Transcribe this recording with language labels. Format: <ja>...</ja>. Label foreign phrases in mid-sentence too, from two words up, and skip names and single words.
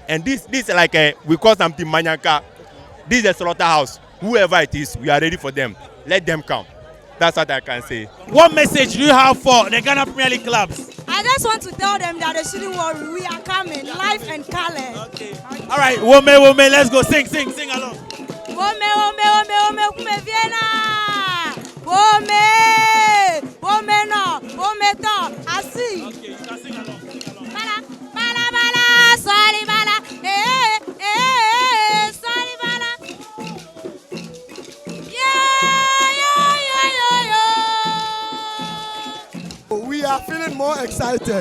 <en>And this is like we call something Manyanka. This is a slaughterhouse. Whoever it is, we are ready for them. Let them come. That's what I can say. What message do you have for the Ghana Premier League clubs? I just want to tell them that they shouldn't worry. We are coming, live and color. Okay. All right, Wome, let's go. Sing along.</en> <ee>Wome, kume Vienna. Wome no, wome to. Asi.</ee> <en>Okay, you can sing along. Bala, sorry bala. Sorry bala. We are feeling more excited.</en>